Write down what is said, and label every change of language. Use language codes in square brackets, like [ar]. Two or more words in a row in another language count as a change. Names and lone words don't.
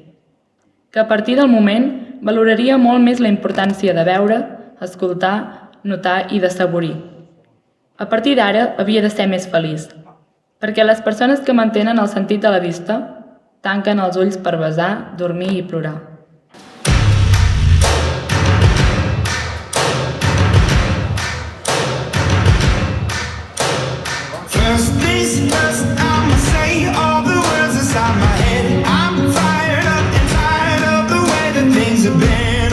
[ca] Que a partir del moment valoraria molt més la importància de veure, escoltar, notar i de saborir. A partir d'ara havia de ser més feliç. Perquè les persones que mantenen el sentit de la vista tanquen els ulls per besar, dormir i plorar. [en] First things first, I'ma say all the words inside my head. I'm fired up and tired of the way that things have been.